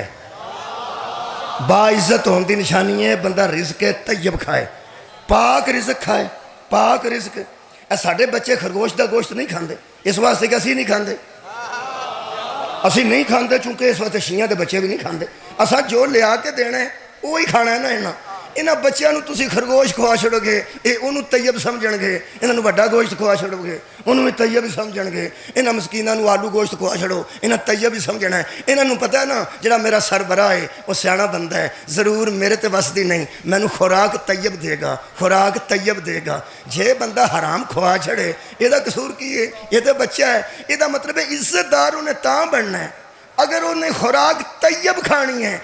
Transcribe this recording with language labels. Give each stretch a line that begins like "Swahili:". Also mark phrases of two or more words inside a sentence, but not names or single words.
Punjabi: با عزت ہون دی نشانی ہے بندہ رزق طیب کھائے، پاک رزق کھائے، پاک رزق۔ اے ساڑھے بچے خرگوش دا گوشت نہیں کھاندے، اس واسطے کہ اسی نہیں کھاندے، اسی نہیں کھاندے چونکہ اس واسطے شیعہ دے بچے بھی نہیں کھاندے۔ اسا جو لیا کے دینا ہے وہی کھانا ہے نا۔ انہاں بچیاں نو تسی خرگوش کھوا چھڑو گے، اے انہوں طیب سمجھن گے۔ انہاں نو بڑا گوشت کھوا چھڑو گے، انہوں بھی طیب ہی سمجھن گے۔ انہاں مسکیناں نو آلو گوشت کھوا چھڑو، انہاں طیب ہی سمجھنا ہے۔ انہاں نو پتہ ہے نا جڑا میرا سربراہ ہے وہ سیاںا بندہ ہے، ضرور میرے تے وسدی نہیں، مینو خوراک طیب دے گا، خوراک طیب دے گا۔ جے بندہ حرام کھوا چھڑے یہ دا قصور کی ہے؟ یہ تے بچہ ہے۔ یہ دا مطلب ہے عزت دار انہیں تاں بننا ہے اگر انہیں خوراک طیب کھانی ہے۔